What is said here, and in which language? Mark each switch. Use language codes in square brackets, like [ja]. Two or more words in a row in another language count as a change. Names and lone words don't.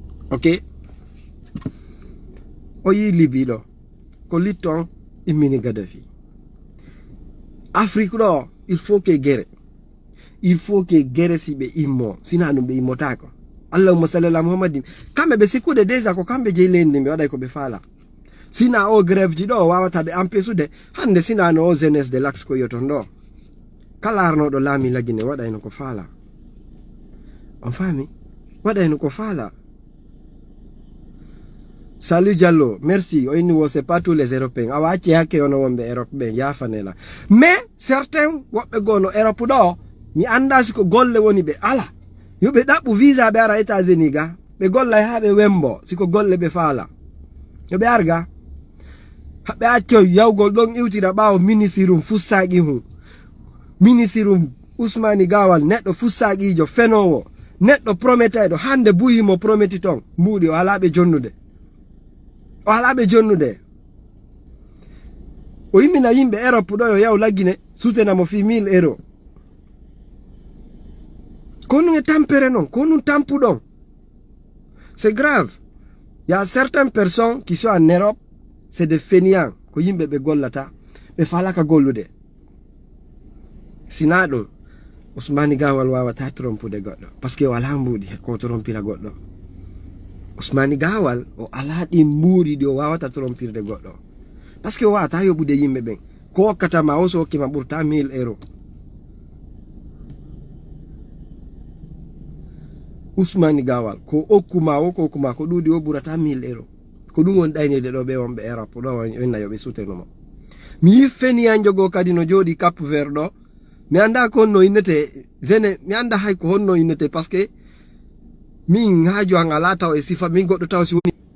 [ff] Ok? O yi Libi ɗo, ko litton immini Gaddafi. Afrique ɗo, [fr] il faut que guerre. Il faut que guerre [ff] si ɓe immo, sina ɗum ɓe immotako. [ar] اللهم صل على محمد. [ff] Kamɓe ɓe sikkude déjà ko kamɓe jeyi leydi ndi, ɓe waɗay ko ɓe faala. Sina o grève ji ɗo wawata ɓe empêchude, hande sina no o [fr] jeunesse de l'axe [ff] ko yoton ɗo. Kala arnoɗo laami lagine waɗayno ko faala. On faami? Waɗayno ko faala. [fr] Salut Diallo, merci. [ff] O inni wo [fr] c'est pas tous les Européens. [ff] Awa acci hakke ono wonɓe Europe ɓe, yafanela. [fr] Mais certains [ff] woɓɓe goo no Europe ɗo, mi anda siko golle woni ɓe ala. Yo ɓe ɗaɓɓu visa ɓe ara États-Unis ga. Ɓe gollay ha ɓe wembo, siko golle ɓe faala. Yo ɓe arga. Ha ɓe acco yawgol ɗon iwtira ɓawo ministre um fussaki hum. Ministre um Ousmani Gawal, neɗɗo fussakijo fenowo. Neɗɗo prometayɗo, hande buyi mo prometi ton, mbuɗi o ala ɓe jonnude. O ala ɓe jonnude. O yimmina yimɓe Europe ɗo yo yaw laggine, sutena mo fi mille euro. Ko nun e tampere non, ko nun tampu ɗon. [fr] C'est grave. Il y a certaines personnes qui sont en Europe, c'est des fainéants, [ff] ko yimɓe ɓe gollata, ɓe falaka gollude. Sina ɗum, Ousmani Gawal wawata trompude goɗɗo, [fr] par ce que [ff] wala mbuɗi ko trompira goɗɗo. Ousmani Gawal, o ala ɗi mbuɗi ɗi o wawata trompirde goɗɗo. [fr] Par ce que [ff] o wawata yoɓude yimɓe ɓen. Ko hokkata ma o so hokki ma ɓurta mille euro. Ousmani Gawal, ko hokku ma o, ko hokku ma ko ɗuɗi o ɓurata mille euro. Ko ɗum woni ɗaynirde ɗo ɓe wonɓe Europe ɗo, on inna yoɓe suteno mo. Mi yi feniyanjo go kadi no jooɗi Cap Vert ɗo. Mi anda ko honno innete, Zene, mi anda hay ko honno innete, [fr] par ce que [ff] min haaju an ala taw e sifa, min goɗɗo taw si woni.